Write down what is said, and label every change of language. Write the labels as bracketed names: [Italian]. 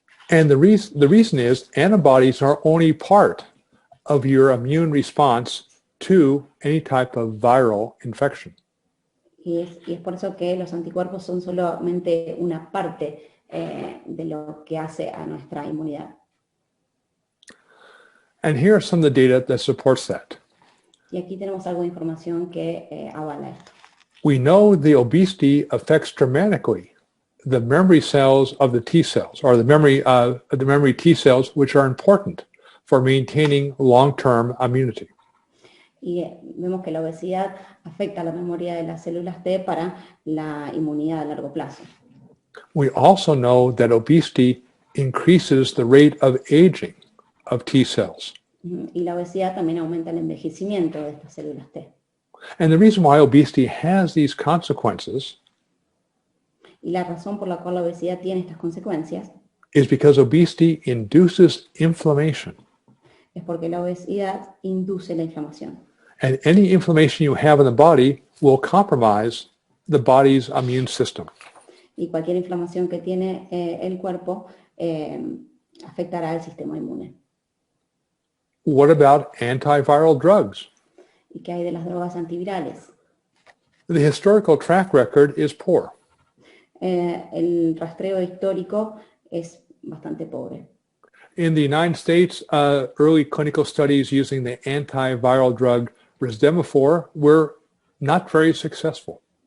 [English] And the reason is antibodies are only part of your immune response to any type of viral infection. [Spanish] Y es por eso que los anticuerpos son solamente una parte de lo que hace a nuestra inmunidad. [English] And here are some of the data that supports that. [Spanish] Y aquí tenemos algo de información que avala esto. [English] We know the obesity affects dramatically the memory cells of the T cells, or the memory T cells, which are important for maintaining long-term immunity. [Spanish] Y vemos que la obesidad afecta la memoria de las células T para la inmunidad a largo plazo. [English] We also know that obesity increases the rate of aging of T cells. [Spanish] Y la obesidad también aumenta el envejecimiento de estas células T. [English] And the reason why obesity has these consequences [Spanish] Y la razón por la cual la obesidad tiene estas consecuencias [English] is because obesity induces inflammation. [Spanish] es porque la obesidad induce la inflamación. [English] And any inflammation you have in the body will compromise the body's immune system. [Spanish] Y cualquier inflamación que tiene el cuerpo afectará al sistema inmune. [English] What about antiviral drugs? [Spanish] ¿Y qué hay de las drogas antivirales? [English] The historical track record is poor. [Spanish] El rastreo histórico es bastante pobre. [English] In the United States, early clinical studies using the antiviral drug Resdemifor were not very successful.